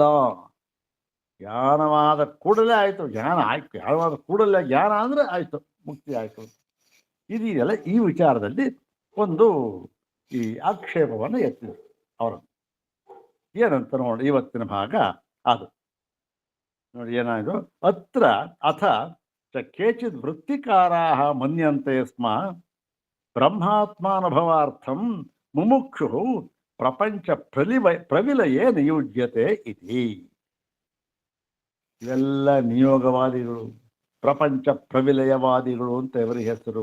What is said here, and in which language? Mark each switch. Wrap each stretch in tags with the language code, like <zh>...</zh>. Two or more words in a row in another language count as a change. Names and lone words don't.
<kn>ಜ್ಞಾನವಾದ ಕೂಡಲೇ ಆಯಿತು, ಜ್ಞಾನ ಆಯ್ತು. ಜ್ಞಾನವಾದ ಕೂಡಲೇ ಜ್ಞಾನ ಅಂದರೆ ಆಯಿತು, ಮುಕ್ತಿ ಆಯಿತು. ಇದೆಯಲ್ಲ, ಈ ವಿಚಾರದಲ್ಲಿ ಒಂದು ಈ ಆಕ್ಷೇಪವನ್ನು ಎತ್ತಿದ್ರು ಅವರನ್ನು. ಏನಂತ ನೋಡಿ ಇವತ್ತಿನ ಭಾಗ ಅದು. ನೋಡಿ ಏನಾಯಿತು</kn> <sa>ಅತ್ರ ಅಥ ಚ ಕೇಚಿದ್ ವೃತ್ತಿಕಾರಾಹ ಮನ್ಯಂತೆ ಸ್ಮ ಬ್ರಹ್ಮಾತ್ಮಾನುಭವಾರ್ಥಂ ಮುಮುಕ್ಷು ಪ್ರಪಂಚ ಪ್ರವಿಲಯೇ ನಿಯುಜ್ಯತೆ ಇತಿ.</sa> <kn>ಇವೆಲ್ಲ ನಿಯೋಗವಾದಿಗಳು, ಪ್ರಪಂಚ ಪ್ರವಿಲಯವಾದಿಗಳು ಅಂತ ಇವರಿಗೆ ಹೆಸರು.</kn>